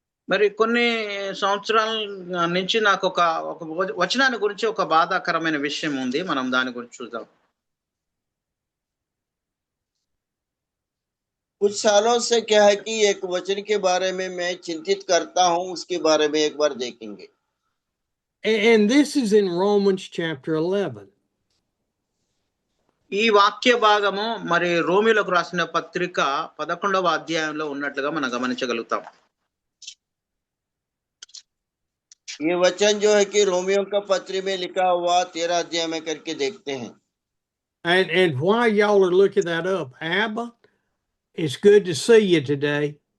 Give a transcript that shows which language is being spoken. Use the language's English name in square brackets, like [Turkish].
[Telugu] మరి కొన్ని సంవత్సరాల నుంచి నాకు ఒక వచనాన్ని గురించి ఒక బాధాకరమైన విషయం ఉంది, మనం దాని గురించి చూద్దాం. [Hindi] कुछ सालों से क्या है कि एक वचन के बारे में मैं चिंतित करता हूं, उसके बारे में एक बार देखेंगे. [English] And this is in Romans chapter 11. [Telugu] ఈ వాక్య భాగము మరి రోమిలకు రాసిన పత్రిక 11వ అధ్యాయంలో ఉన్నట్లుగా మనం గమనించగలుగుతాం. [Hindi] ये वचन जो है कि रोमियो का पत्री में लिखा हुआ 13 अध्याय में करके देखते हैं. [English] And while y'all are looking that up, Abba, it's good to see you today.